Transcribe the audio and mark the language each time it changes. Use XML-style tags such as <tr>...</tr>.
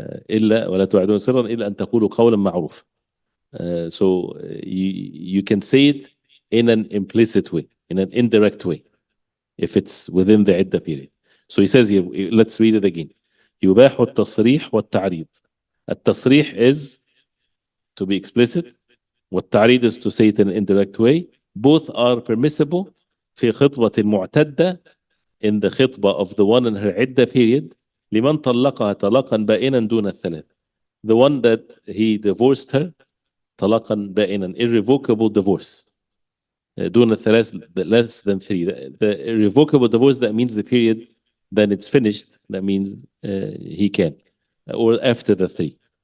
<ar>إلا ولا توعدون سرا إلا أن تقولوا قولا معروف.</ar> <en>So you can say it in an implicit way, in an indirect way, if it's within the iddah period. So he says here, let's read it again.</en> <ar>يباح التصريح والتعريض.</ar> <en>التصريح is to be explicit. والتعريض is to say it in an indirect way. Both are permissible</en> <ar>في خطبة المعتدة,</ar> <en>in the khitbah of the one in her iddah period.</en> <ar>لمن طلقها طلاقا بائنا دون الثلاث.</ar> <en>The one that he divorced her,</en> <ar>طلاقا بائنا,</ar> <en>irrevocable divorce.</en> <ar>دون الثلاث,</ar> <en>less than 3. The irrevocable divorce, that means the period, then it's finished. That means he can. Or after the 3.</en>